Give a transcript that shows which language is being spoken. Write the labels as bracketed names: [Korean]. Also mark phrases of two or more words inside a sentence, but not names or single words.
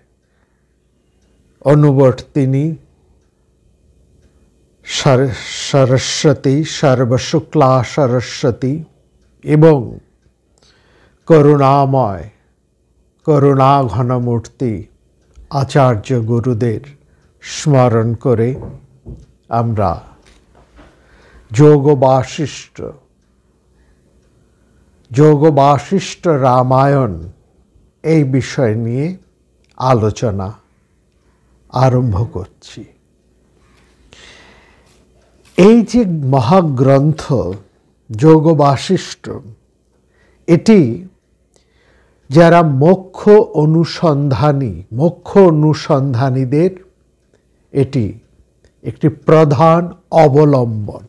[Sanskrit] अनुवर्तिनी सरस्वती सर्वशुक्ला सरस्वती एवं [Bangla] করুণাময় করুণা ঘনমূর্তি আচার্য গুরুদেব স্মরণ করে আমরা যোগ বাশিষ্ঠ রামায়ণ এই বিষয় নিয়ে আলোচনা আরম্ভ করছি। এই যে মহাগ্রন্থ যোগ বাশিষ্ঠ, এটি যারা মোক্ষ অনুসন্ধানীদের এটি একটি প্রধান অবলম্বন।